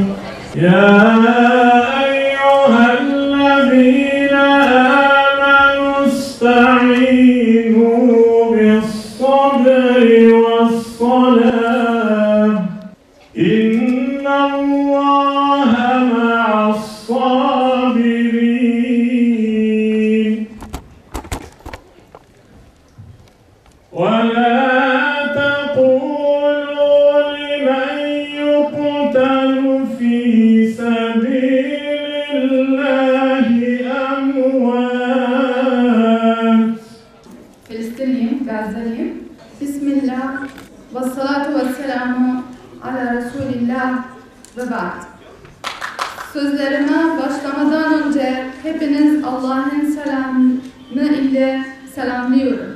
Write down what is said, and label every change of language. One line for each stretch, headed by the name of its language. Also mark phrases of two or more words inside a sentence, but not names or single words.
Arabic: يَا أَيُّهَا الَّذِينَ آمَنُوا اسْتَعِينُوا بِالصَّبْرِ وَالصَّلَاةِ. إِنَّ اللَّهَ مَعَ الصَّابِرِينَ. وَلَا تَقُولُوا لِمَنْ يُقْتَلُ فِي سَبِيلِ اللّٰهِ أَمْوَاتٌ.
Turkish: Filistinliyim, Gazze'liyim.
Arabic: بسم الله والصلاة والسلام على رسول الله وبعد.
Turkish: Sözlerime başlamadan önce hepiniz Allah'ın selamı ile selamlıyorum.